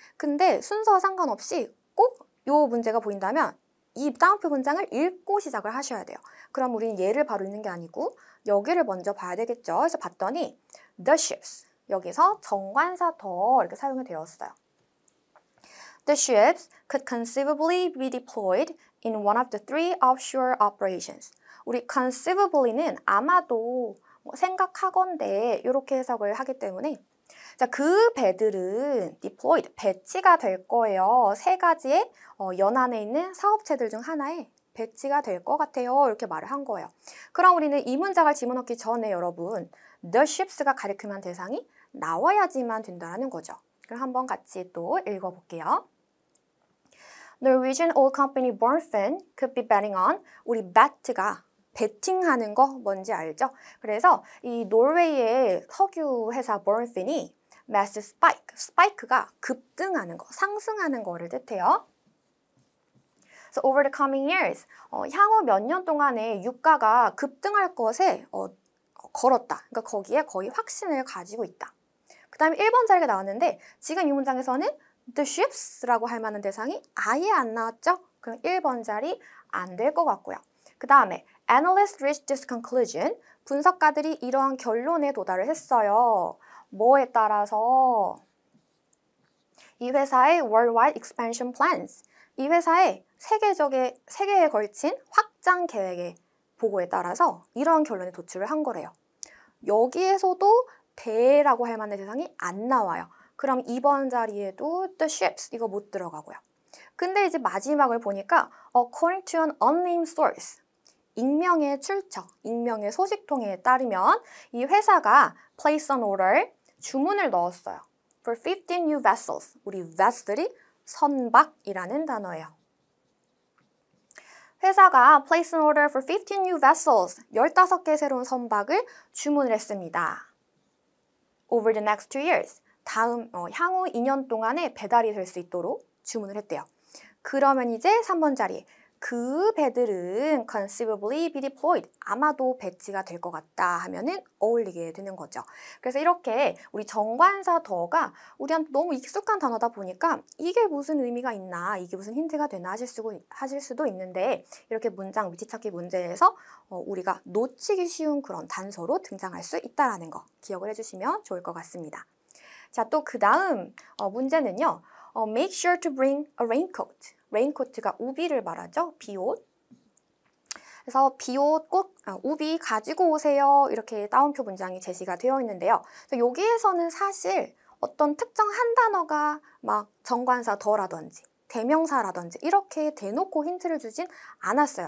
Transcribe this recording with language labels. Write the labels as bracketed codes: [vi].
[ko] 근데 순서와 상관없이 꼭 이 문제가 보인다면 이 따옴표 문장을 읽고 시작을 하셔야 돼요. 그럼 우리는 얘를 바로 읽는 게 아니고 여기를 먼저 봐야 되겠죠. 그래서 봤더니 the ships, 여기서 정관사 더 이렇게 사용이 되었어요. [en] The ships could conceivably be deployed in one of the three offshore operations. [ko] 우리 conceivably는 아마도 생각하건대 이렇게 해석을 하기 때문에 자, 그 배들은 deployed, 배치가 될 거예요. 세 가지의 연안에 있는 사업체들 중 하나에 배치가 될 것 같아요. 이렇게 말을 한 거예요. 그럼 우리는 이 문장을 집어넣기 전에 여러분 the ships가 가리키는 대상이 나와야지만 된다는 거죠. 그럼 한번 같이 또 읽어볼게요. [en] Norwegian oil company Bornfinn could be betting on. [ko] 우리 bet가 베팅하는 거 뭔지 알죠? 그래서 이 노르웨이의 석유 회사 Bornfinn이 mass spike, spike가 급등하는 거, 상승하는 거를 뜻해요. [en] So over the coming years, [ko] 향후 몇 년 동안에 유가가 급등할 것에 걸었다. 그러니까 거기에 거의 확신을 가지고 있다. 그 다음에 1번 자리가 나왔는데 지금 이 문장에서는 the ships라고 할 만한 대상이 아예 안 나왔죠? 그럼 1번 자리 안 될 것 같고요. 그 다음에 [en] analysts reached this conclusion. [ko] 분석가들이 이러한 결론에 도달을 했어요. 뭐에 따라서? 이 회사의 [en] worldwide expansion plans. [ko] 이 회사의 세계에 걸친 확장 계획의 보고에 따라서 이러한 결론에 도출을 한 거래요. 여기에서도 대라고 할 만한 대상이 안 나와요. 그럼 2번 자리에도 the ships 이거 못 들어가고요. 근데 이제 마지막을 보니까 [en] according to an unnamed source, [ko] 익명의 출처, 익명의 소식통에 따르면 이 회사가 [en] place an order, [ko] 주문을 넣었어요. [en] for 15 new vessels. [ko] 우리 vessel이 선박이라는 단어예요. 회사가 [en] place an order for 15 new vessels, [ko] 15개 새로운 선박을 주문을 했습니다. [en] over the next 2 years. [ko] 향후 2년 동안에 배달이 될 수 있도록 주문을 했대요. 그러면 이제 3번 자리 [en] 그 배들은 conceivably be deployed. [ko] 아마도 배치가 될 것 같다 하면은 어울리게 되는 거죠. 그래서 이렇게 우리 정관사 더가 우리한테 너무 익숙한 단어다 보니까 이게 무슨 의미가 있나, 이게 무슨 힌트가 되나 하실 수도 있는데 이렇게 문장 위치 찾기 문제에서 우리가 놓치기 쉬운 그런 단서로 등장할 수 있다라는 거 기억을 해주시면 좋을 것 같습니다. 자, 또 그 다음 문제는요. [en] Make sure to bring a raincoat. [ko] 레인코트가 우비를 말하죠. 비옷. 그래서 비옷 꼭 우비 가지고 오세요. 이렇게 따옴표 문장이 제시가 되어 있는데요. 여기에서는 사실 어떤 특정 한 단어가 막 정관사 더라든지 대명사라든지 이렇게 대놓고 힌트를 주진 않았어요.